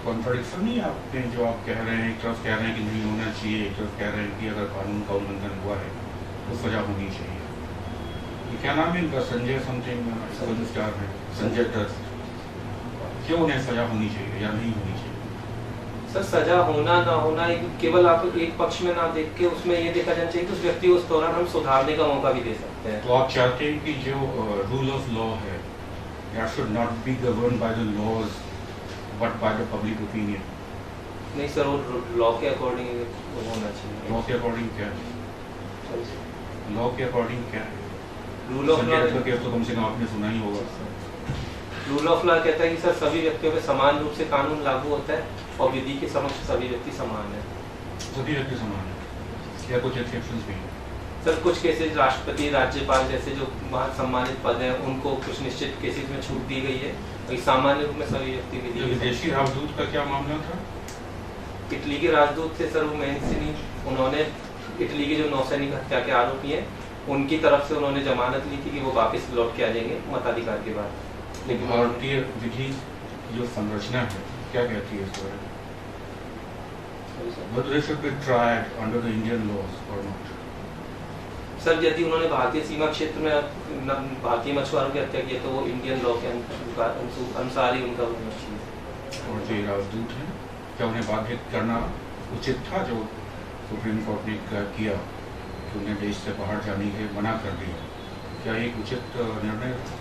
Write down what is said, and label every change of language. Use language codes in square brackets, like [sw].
[hi] Contradiction नहीं है आपने जो आप कह रहे हैं? एक तरफ कह रहे हैं कि नहीं होना चाहिए, एक तरफ कह रहे हैं कि अगर कानून का उल्लंघन हुआ है तो सजा होनी चाहिए। ये क्या नाम है इनका? संजय समथिंग स्टार है, संजय दत्त। क्यों उन्हें सजा होनी चाहिए या नहीं होनी चाहिए? सर सजा होना ना होना केवल आप एक पक्ष में ना देख के उसमें ये देखा जाना चाहिए कि उस व्यक्ति को उस दौरान हम सुधारने का मौका भी दे सकते हैं। तो आप चाहते हैं कि जो रूल ऑफ लॉ है [en] that should not be governed by the laws but by the public opinion? [hi] नहीं सर, वो लॉ के अकॉर्डिंग होना चाहिए। लॉ के अकॉर्डिंग क्या है? लॉ के अकॉर्डिंग क्या है? Rule of law Sanjay case तो कम से कम आपने सुना ही होगा। रूल ऑफ लॉ कहता है कि सर सभी व्यक्तियों पे समान रूप से कानून लागू होता है और विधि के समक्ष सभी व्यक्ति समान है। सभी व्यक्ति समान है या कुछ एक्सेप्शंस भी हैं? सर कुछ केसेस राष्ट्रपति, राज्यपाल जैसे जो बहुत सम्मानित पद हैं उनको कुछ निश्चित केसेस में छूट दी गई है, और सामान्य रूप में सभी व्यक्ति विधि। विदेशी राजदूत का क्या मामला था? इटली के राजदूत थे सर, वो मैंसिनी, उन्होंने इटली के जो नौसैनिक हत्या के आरोपी हैं उनकी तरफ से उन्होंने जमानत ली थी कि वो वापस लौट के आ जाएंगे मताधिकार के बाद। लेकिन भारतीय विधि जो संरचना है क्या कहती है इस बारे में? [en] Whether they should be tried under the Indian laws or not? [hi] Sir यदि उन्होंने भारतीय सीमा क्षेत्र में भारतीय मछुआरों की हत्या की है तो वो इंडियन लॉ के अनुसार ही उनका होना चाहिए। और जो राजदूत हैं क्या उन्हें बाधित करना उचित था? जो सुप्रीम कोर्ट ने किया कि उन्हें देश से बाहर जाने के मना कर दिया, क्या एक उचित निर्णय?